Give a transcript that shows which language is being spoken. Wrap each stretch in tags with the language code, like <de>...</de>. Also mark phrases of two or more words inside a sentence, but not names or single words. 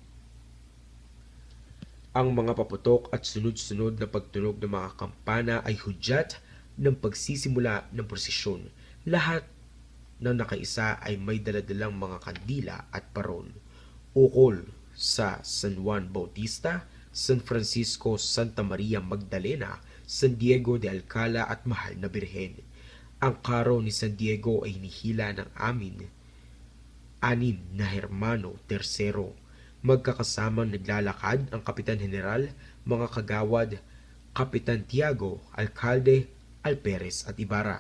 <tl>Ang mga paputok at sunod-sunod na pagtunog ng mga kampana ay hudyat ng pagsisimula ng prosesyon. Lahat ng nakaisa ay may daladalang mga kandila at parol. Ukol sa San Juan Bautista, San Francisco, Santa Maria Magdalena, San Diego de Alcala at Mahal na Birhen. Ang karo ni San Diego ay hinihila ng anim na Hermano Tercero. Magkakasamang naglalakad ang Kapitan General, mga kagawad, Kapitan Tiago, Alkalde, Alperes at Ibarra.</tl>